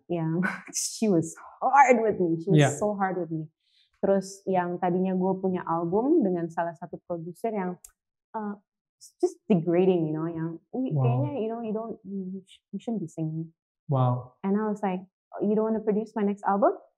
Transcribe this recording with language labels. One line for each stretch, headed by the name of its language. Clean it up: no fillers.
Indonesian: Yang
English: she was hard with me. She was so hard with me.
Indonesian: Terus yang tadinya gue punya album dengan salah satu produser yang
English: just degrading,
Indonesian: yang kayaknya
English: you shouldn't be singing. Wow. And I was like, you don't want to produce my next album?